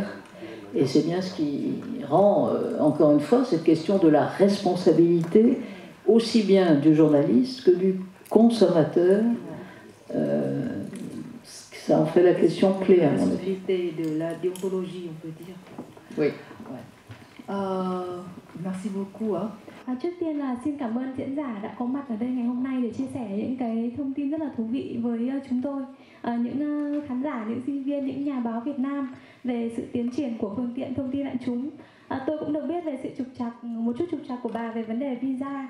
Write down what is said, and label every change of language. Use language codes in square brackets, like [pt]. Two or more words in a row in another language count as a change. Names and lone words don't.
[fr] Et c'est bien ce qui rend, encore une fois, cette question de la responsabilité, aussi bien du journaliste que du consommateur. Ça en fait la question clé, à mon avis. De la déontologie, on peut dire. Oui. Ouais. Merci beaucoup. [vi] Trước tiên là xin cảm ơn diễn giả đã có mặt ở đây ngày hôm nay để chia sẻ những cái thông tin rất là thú vị với chúng tôi, những khán giả, những sinh viên, những nhà báo Việt Nam về sự tiến triển của phương tiện thông tin đại chúng. Tôi cũng được biết về sự một chút trục trặc của bà về vấn đề visa.